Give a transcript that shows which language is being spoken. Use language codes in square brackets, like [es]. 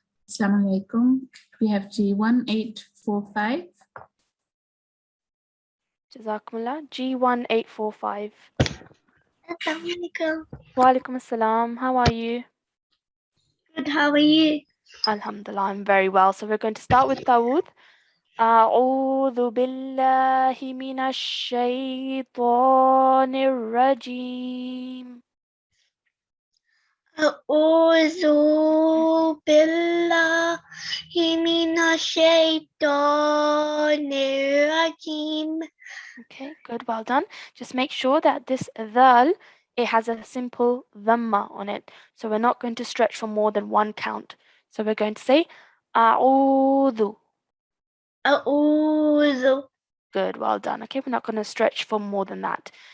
[en] Assalamu alaikum. We have G1 845. Jazakumullah. G1 845. Assalamualaikum. Wa alaikum assalam. How are you? Good, how are you? Alhamdulillah, I'm very well. So we're going to start with Dawood. [ar] أعوذ بالله من الشيطان الرجيم. أعوذ بالله من الشيطان الرجيم. [en] Okay, good, well done. Just make sure that this dhal, it has a simple dhamma on it. So we're not going to stretch for more than one count. So we're going to say أعوذ. [ar] أعوذ. [en] Good, well done. Okay, we're not going to stretch for more than that.